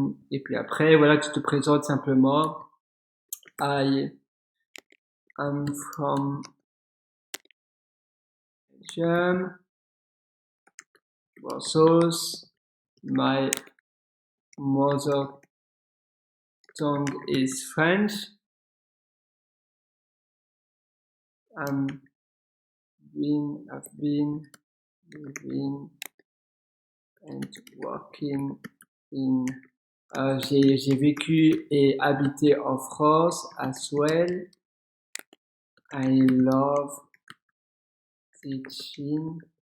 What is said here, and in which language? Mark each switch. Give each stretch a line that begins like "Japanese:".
French: Et puis après, voilà, tu te présentes simplement.
English: I am from Belgium, Brussels. My mother tongue is French. I've been living and working in.
French: J'ai vécu et habité en France,
English: as well. I love teaching.